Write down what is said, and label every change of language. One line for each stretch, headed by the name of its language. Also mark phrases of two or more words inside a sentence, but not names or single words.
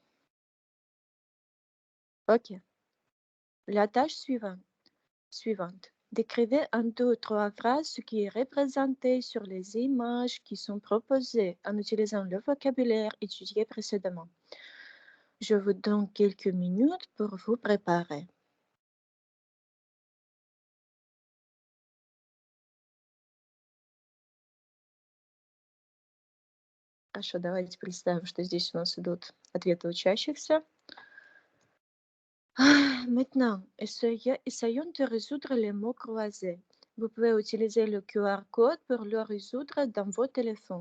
French: Ok, la tâche suivante. Décrivez en deux ou trois phrases ce qui est représenté sur les images qui sont proposées en utilisant le vocabulaire étudié précédemment. Je vous donne quelques minutes pour vous préparer.
Russian: Хорошо, давайте представим, что здесь у нас идут ответы учащихся.
French: Maintenant, essayons de résoudre les mots croisés. Vous pouvez utiliser le QR code pour le résoudre dans vos téléphones.